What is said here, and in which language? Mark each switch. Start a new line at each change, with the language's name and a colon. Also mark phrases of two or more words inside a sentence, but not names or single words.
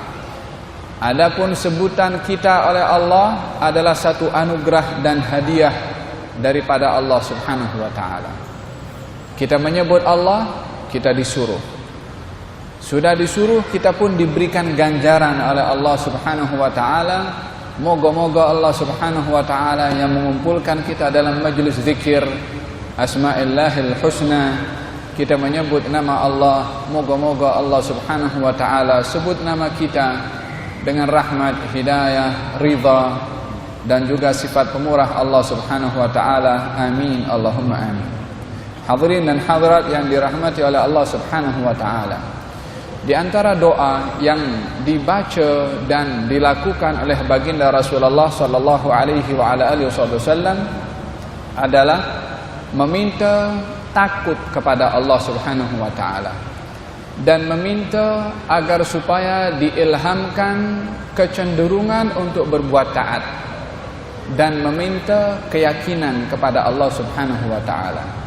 Malay: Adapun sebutan kita oleh Allah adalah satu anugerah dan hadiah daripada Allah
Arabic: سبحانه وتعالى.
Malay: Kita menyebut Allah, kita disuruh. Sudah disuruh, kita pun diberikan ganjaran oleh Allah
Arabic: سبحانه وتعالى.
Malay: Moga-moga Allah
Arabic: سبحانه وتعالى
Malay: yang mengumpulkan kita dalam majlis zikir
Arabic: أسماء الله الحسنى,
Malay: kita menyebut nama Allah, moga-moga Allah
Arabic: سبحانه وتعالى
Malay: sebut nama kita dengan rahmat, hidayah, ridha, dan juga sifat pemurah Allah
Arabic: سبحانه وتعالى. آمين، اللهم آمين.
Malay: Hadirin dan hadirat yang dirahmati oleh Allah
Arabic: سبحانه وتعالى,
Malay: di antara doa yang dibaca dan dilakukan oleh baginda Rasulullah
Arabic: صلى الله عليه وعلى آله وسلم
Malay: adalah meminta takut kepada Allah
Arabic: سبحانه وتعالى
Malay: dan meminta agar supaya diilhamkan kecenderungan untuk berbuat taat, dan meminta keyakinan kepada Allah
Arabic: سبحانه وتعالى.